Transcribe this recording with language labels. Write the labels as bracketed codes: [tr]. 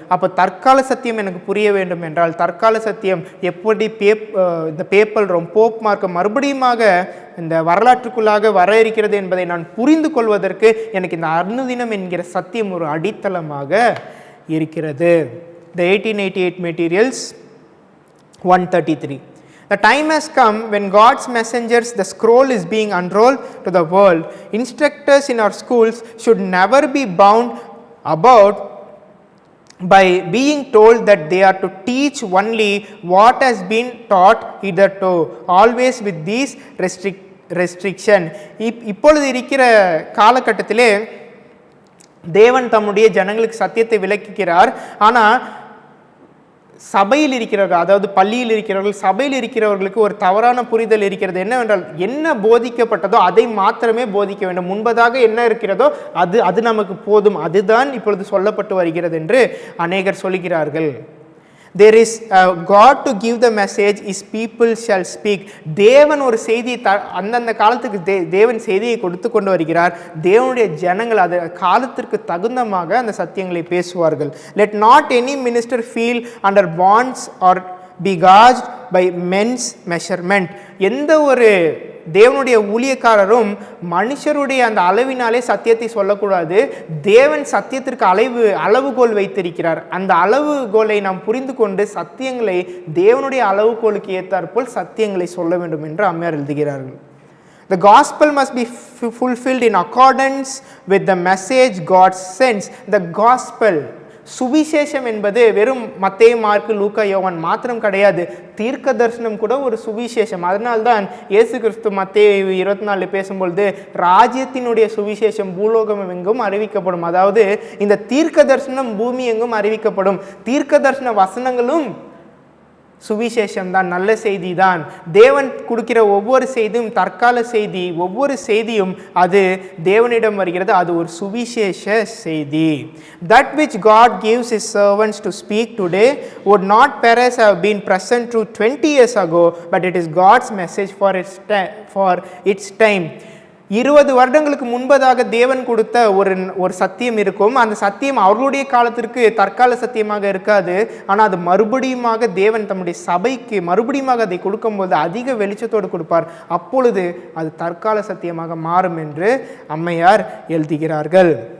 [ta] அப்போ தற்கால சத்தியம் எனக்கு புரிய வேண்டும் என்றால் தற்கால சத்தியம் எப்படி இந்த பேப்பல் ரோம் போப் மார்க்கம் மறுபடியுமாக இந்த வரலாற்றுக்குள்ளாக வர இருக்கிறது என்பதை நான் புரிந்து கொள்வதற்கு எனக்கு இந்த அனுதினம் என்கிற சத்தியம் ஒரு அடித்தளமாக இருக்கிறது. [en] The 1888 materials 133. The time has come when God's messengers, the scroll is being unrolled to the world. Instructors in our schools should never be bound about by being told that they are to teach only what has been taught hitherto, always with these restriction. [ta] இப்பொழுது இருக்கிற காலகட்டத்திலே தேவன் தம்முடைய ஜனங்களுக்கு சத்தியத்தை விளக்குகிறார். ஆனால் சபையில் இருக்கிறவர்கள், அதாவது பள்ளியில் இருக்கிறவர்கள், சபையில் இருக்கிறவர்களுக்கு ஒரு தவறான புரிதல் இருக்கிறது. என்னவென்றால் என்ன போதிக்கப்பட்டதோ அதை மாத்திரமே போதிக்க வேண்டும். முன்பதாக என்ன இருக்கிறதோ அது நமக்கு போதும், அதுதான் இப்பொழுது சொல்லப்பட்டு வருகிறது என்று அநேகர் சொல்கிறார்கள். [en] There is a God to give the message, his people shall speak. [ta] தேவன் ஒரு செய்தியை அந்தந்த காலத்துக்கு தேவன் செய்தியை கொடுத்து கொண்டு வருகிறார். தேவனுடைய ஜனங்கள் அது காலத்திற்கு தகுந்தமாக அந்த சத்தியங்களை பேசுவார்கள். [en] Let not any minister feel under bonds or be gauged by men's measurement. [ta] எந்த ஒரு தேவனுடைய ஊழியக்காரரும் மனுஷருடைய அந்த அளவினாலே சத்தியத்தை சொல்லக்கூடாது. தேவன் சத்தியத்திற்கு அளவுகோல் வைத்திருக்கிறார். அந்த அளவுகோலை நாம் புரிந்து கொண்டு சத்தியங்களை தேவனுடைய அளவுகோலுக்கு ஏற்றாற்போல் சத்தியங்களை சொல்ல வேண்டும் என்று அம்மையார் எழுதுகிறார்கள். [en] The gospel must be fulfilled in accordance with the message God sends. The gospel, [ta] சுவிசேஷம் என்பது வெறும் மத்தேயு, மார்க்கு, லூக்கா, யோவான் மாத்திரம் கிடையாது. தீர்க்க தரிசனம் கூட ஒரு சுவிசேஷம். அதனால்தான் இயேசு கிறிஸ்து மத்தேயு 24 பேசும்பொழுது ராஜ்யத்தினுடைய சுவிசேஷம் பூலோகம் எங்கும் அறிவிக்கப்படும். அதாவது இந்த தீர்க்க தரிசனம் பூமி எங்கும் அறிவிக்கப்படும். தீர்க்க தரிசன வசனங்களும் சுவிசேஷம் தான், நல்ல செய்தி தான். தேவன் கொடுக்கிற ஒவ்வொரு செய்தியும் தற்கால செய்தி, ஒவ்வொரு செய்தியும் அது தேவனிடம் வருகிறது. அது ஒரு சுவிசேஷ செய்தி. [en] That which God gives his servants to speak today would not perhaps have been present through 20 years ago, but it is God's message for its time. [ta] 20 வருடங்களுக்கு முன்பதாக தேவன் கொடுத்த ஒரு சத்தியம் இருக்கும். அந்த சத்தியம் அவர்களுடைய காலத்திற்கு தற்கால சத்தியமாக இருக்காது. ஆனால் அது மறுபடியுமாக தேவன் தம்முடைய சபைக்கு மறுபடியுமாக அதை கொடுக்கும்போது அதிக வெளிச்சத்தோடு கொடுப்பார். அப்பொழுது அது தற்கால சத்தியமாக மாறும் என்று அம்மையார் எழுதுகிறார்கள்.